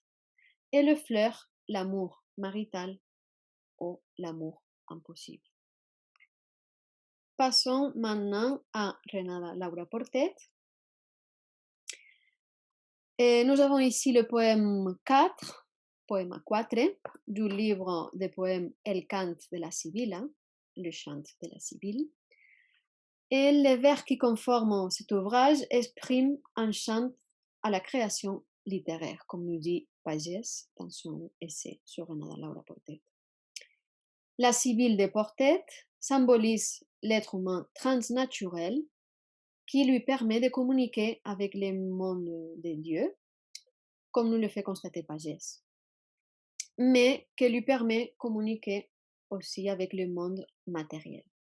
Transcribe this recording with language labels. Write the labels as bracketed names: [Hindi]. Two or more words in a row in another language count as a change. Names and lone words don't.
[French] Et le fleur, l'amour marital ou l'amour impossible. Passons maintenant à Renata Laura Portet. Et nous avons ici le poème 4, poème 4, du livre de poèmes El cant de la Sibilla, le chant de la Sibylle. Et les vers qui conforment cet ouvrage expriment un chant à la création littéraire, comme nous dit Pagès dans son essai sur Renata Laura Portet. La Sibylle de Portet symbolise l'être humain transnaturel qui lui permet de communiquer avec le monde des dieux, comme nous le fait constater Pagès, mais qui lui permet de communiquer aussi avec le monde matériel.